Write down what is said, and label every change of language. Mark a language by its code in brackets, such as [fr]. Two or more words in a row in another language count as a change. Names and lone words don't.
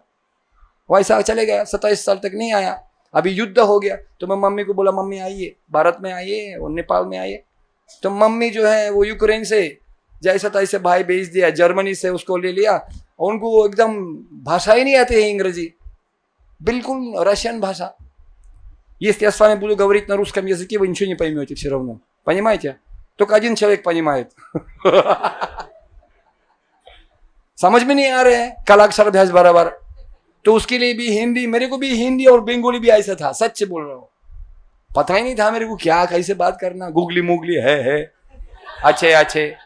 [hi] वैसा चले गया, 27 साल तक नहीं आया। अभी युद्ध हो गया तो मैं मम्मी को बोला मम्मी आइए, भारत में आइए और नेपाल में आइए। तो मम्मी जो है वो यूक्रेन से जैसा तैसे भाई भेज दिया, जर्मनी से उसको ले लिया। उनको एकदम भाषा ही नहीं आती है, अंग्रेजी बिल्कुल, रशियन भाषा। [ru] Если я с вами буду говорить на русском языке, вы ничего не поймете все равно. Понимаете? Только один человек понимает. [hi] समझ में नहीं आ रहे हैं कालाक्षर अभ्यास बराबर। तो उसके लिए भी हिंदी, मेरे को भी हिंदी और बंगाली भी ऐसा था, सच बोल रहा हूँ। पता ही नहीं था मेरे को क्या कैसे बात करना, गुगली मुगली है अच्छे।